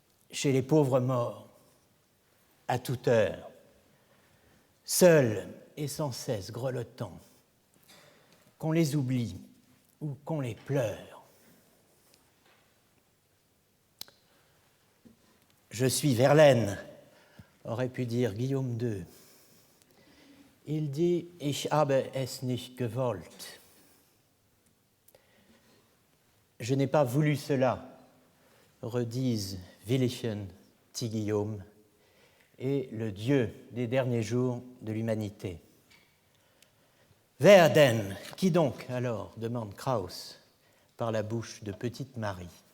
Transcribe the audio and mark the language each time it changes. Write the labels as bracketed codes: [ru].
[fr] Chez les pauvres morts, à toute heure, seuls et sans cesse grelottants, qu'on les oublie ou qu'on les pleure. Je suis Verlaine, aurait pu dire Guillaume II. Il dit [de] « Ich habe es nicht gewollt ». [fr] Je n'ai pas voulu cela, redisent Willichen, petit Guillaume, et le Dieu des derniers jours de l'humanité. [de] Wer denn? [fr] Qui donc alors? Demande Krauss par la bouche de petite Marie.